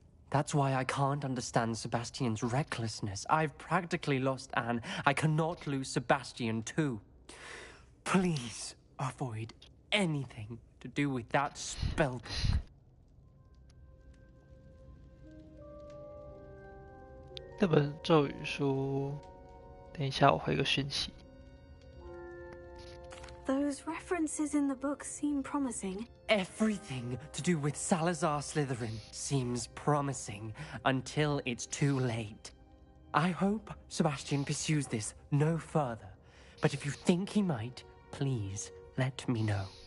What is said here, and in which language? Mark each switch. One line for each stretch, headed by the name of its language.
English: That's why I can't understand Sebastian's recklessness. I've practically lost Anne. I cannot lose Sebastian too. Please avoid anything to do with that spell book.
Chinese: 这本咒语书，等一下我回个讯息。
English: Those references in the book seem promising. Everything to do with Salazar Slytherin seems promising until it's too late. I hope Sebastian pursues this no further, but if you think he might, please let me know.